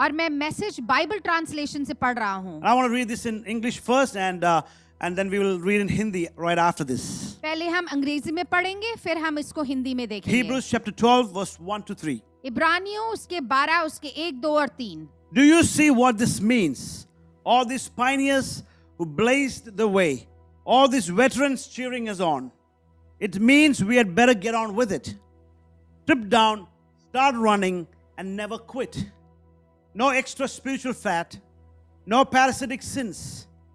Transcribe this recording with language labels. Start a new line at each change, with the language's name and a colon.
Hindi: और मैं message Bible translation से पढ़ रहा हूँ।
English: And I want to read this in English first, and then we will read in Hindi right after this.
Hindi: पहले हम अंग्रेजी में पढ़ेंगे, फिर हम इसको हिंदी में देखेंगे।
English: Hebrews chapter 12, verse 1 to 3.
Hindi: इब्रानियों उसके 12 उसके 1, 2 और 3।
English: Do you see what this means? All these pioneers who blazed the way, all these veterans cheering us on. It means we had better get on with it. Strip down, start running, and never quit. No extra spiritual fat, no parasitic sins.